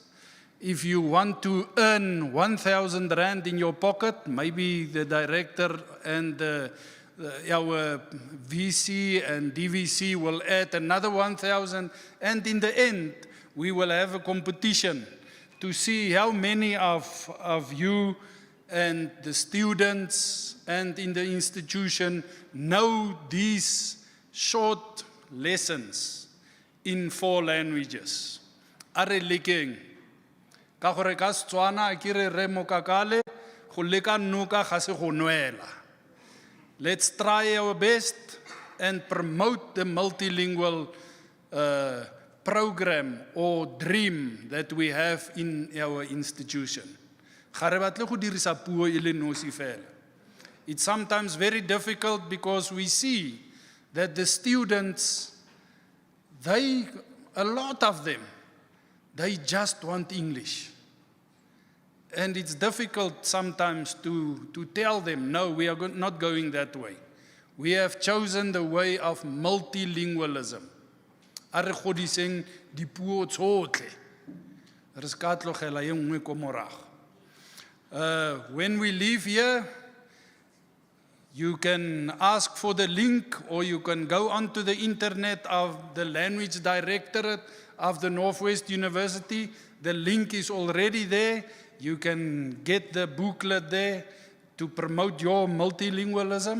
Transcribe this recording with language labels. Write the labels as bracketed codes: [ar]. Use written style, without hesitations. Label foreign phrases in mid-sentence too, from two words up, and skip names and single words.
[en] If you want to earn 1,000 rand in your pocket, maybe the director and our VC and DVC will add another 1,000, and in the end, we will have a competition to see how many of you and the students and in the institution know these short lessons in 4 languages. [tn] Are leking. Ka gore ka Setswana akere re mokakale go leka nuka ga se go nwela. [en] Let's try our best and promote the multilingual program or dream that we have in our institution. [tn] Ga re batle go dirisa puo e le nosi fela. [en] It's sometimes very difficult because we see that the students, a lot of them, They just want English. And it's difficult sometimes to tell them, no, we are not going that way. We have chosen the way of multilingualism. [tn] A re godiseng dipuo tsotlhe. Re ska tlogela e nngwe ko morago. [en] When we leave here, you can ask for the link, or you can go onto the internet of the Language Directorate of the Northwest University. The link is already there. You can get the booklet there to promote your multilingualism.